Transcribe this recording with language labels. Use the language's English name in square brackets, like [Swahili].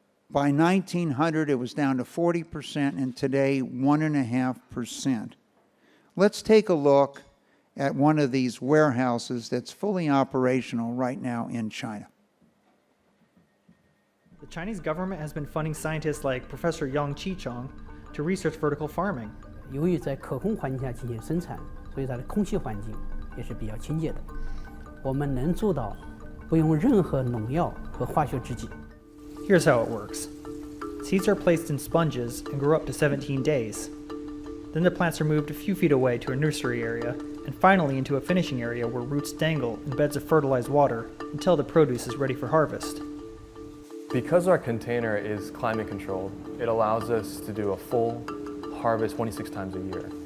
[English] By 1900, it was down to 40%, and today, 1.5%. Let's take a look at one of these warehouses that's fully operational right now in China. The Chinese government has been funding scientists like Professor Yang Qichong to research vertical farming. [Chinese] 由于在可控环境下进行生产，所以它的空气环境也是比较亲切的。我们能做到不用任何农药和化学制剂。 [English] Here's how it works. Seeds are placed in sponges and grow up to 17 days. Then the plants are moved a few feet away to a nursery area, and finally into a finishing area where roots dangle in beds of fertilized water until the produce is ready for harvest. Because our container is climate controlled, it allows us to do a full harvest 26 times a year.